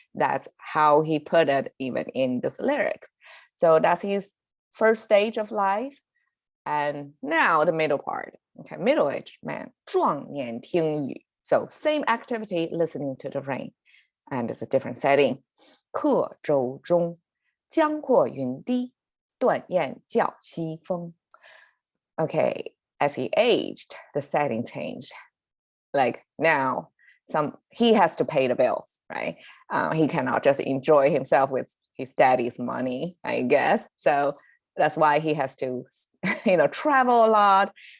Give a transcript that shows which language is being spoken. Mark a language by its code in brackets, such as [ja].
[en] That's how he put it even in this lyrics. So that's his first stage of life. And now the middle part, okay, middle-aged man, [zh] 壮年听雨. [en] So same activity, listening to the rain. And it's a different setting. [zh] 客舟中，江阔云低，断雁叫西风. [en] Okay, as he aged, the setting changed. Like now, he has to pay the bill, right? He cannot just enjoy himself with his daddy's money, I guess. So that's why he has to, travel a lot.